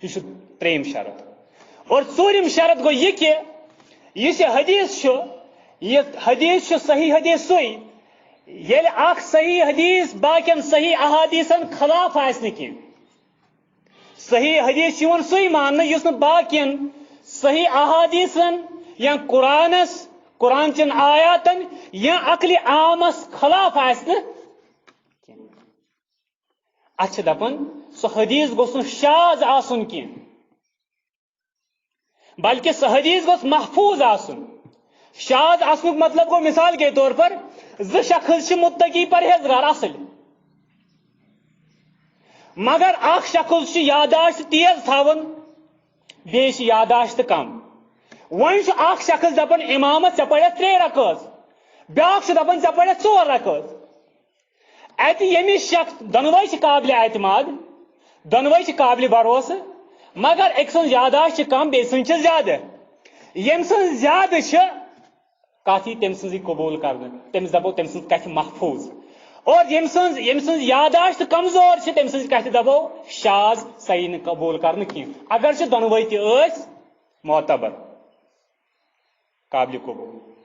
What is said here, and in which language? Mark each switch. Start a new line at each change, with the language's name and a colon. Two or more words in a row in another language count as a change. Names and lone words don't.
Kashmiri: یہِ چھُ ترٛیٚیِم شرط اور ژوٗرِم شرط گوٚو یہِ کہِ یُس یہِ حدیث چھُ یہ حدیث چھُ صحیح حدیث سُے ییٚلہِ اکھ صحیح حدیث باقین صحیح احادیثن خلاف آسہِ نہٕ کینٛہہ صحیح حدیث چھُ یِوان سُے ماننہٕ یُس نہٕ باقین صحیح احادیثن یا قرآن چین آیاتن یا عقلِ عامس خلاف آسہِ نہٕ اتھ چھِ دپان سُہ حدیث گوٚژھ نہٕ شاذ آسُن کینٛہہ بلکہ سُہ حدیث گوٚژھ محفوظ آسُن شاذ آسنُک مطلب گوٚو
Urdu: مثال کے طور پر
Kashmiri: زٕ شخص چھِ متقی پرہیزگار اصل مگر اکھ شخص چھُ یاداشت تیز تھاوان بیٚیہِ چھِ یاداشت کم وۄنۍ چھُ اکھ شخص دپان امامس ژےٚ پرٮ۪تھ 3 رکٲژ بیٛاکھ چھُ دپان ژےٚ پرٮ۪تھ 4 رکٲژ اتہِ ییٚمِس شخص دۄنوے چھِ قابلِ اعتماد دۄنوے چھِ قابلِ بھروسہٕ مگر أکۍ سٕنٛز یاداشت چھِ کم بیٚیہِ سٕنٛز چھِ زیادٕ ییٚمہِ سٕنٛز زیادٕ چھِ کتھ یی تٔمۍ سٕنٛزٕے قبوٗل کرنہٕ تٔمِس دپو تٔمۍ سٕنٛز کتھِ محفوظ اور ییٚمہِ سٕنٛز یاداشت کمزور چھِ تٔمۍ سٕنٛز کتھِ دپو شاذ صحیح نہٕ قبوٗل کرنہٕ کینٛہہ اگر چھِ دۄنوے تہِ ٲسۍ معتبر قابلِ قبوٗل